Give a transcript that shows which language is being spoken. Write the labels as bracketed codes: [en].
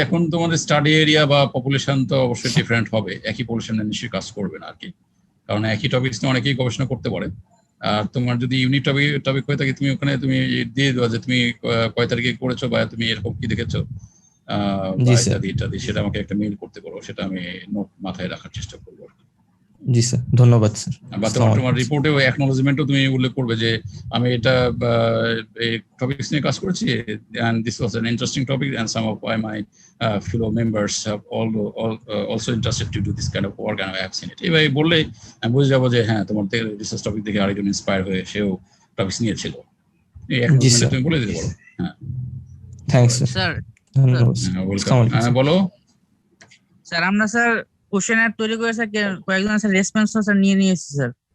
[bn] এখন তোমাদের study area বা পপুলেশন তো অবশ্যই ডিফারেন্ট হবে, একই পপুলেশনে নিশ্চয়ই কাজ করবে না আর কি, কারণ একই টপিক নিয়ে অনেকেই গবেষণা করতে পারে। আর তোমার যদি ইউনিক টপিক হয়ে থাকে, তুমি ওখানে তুমি দিয়ে দেওয়া যে তুমি কয় তারিখে করেছো বা তুমি এরকম কি দেখেছো ইত্যাদি ইত্যাদি, সেটা আমাকে একটা মেইল করতে পারো, সেটা আমি নোট মাথায় রাখার চেষ্টা করবো। জি স্যার, ধন্যবাদ স্যার। বা তোমার রিপোর্টেও অ্যাকনোলেজমেন্টও তুমি উল্লেখ করবে যে আমি এটা এই টপিকস নিয়ে কাজ করেছি, [en] and this was an interesting topic and some of my fellow members have also interested to do this kind of work and I have seen it. [bn] এভাবে বললে আমি বুঝে যাবো যে হ্যাঁ, তোমার রিসার্চ টপিক দেখে আরেকজন ইন্সপায়ার হয়ে সেও টপিকস নিয়েছিল। এই অ্যাকনোলেজমেন্ট তুমি বলে দিতে পারো। হ্যাঁ, থ্যাঙ্কস স্যার, ধন্যবাদ। ওয়েলকাম। বলো স্যার। আমরা স্যার কোশ্চেনার তৈরি করে স্যার কয়েকজন স্যার রেসপন্স স্যার নিয়েছি স্যার।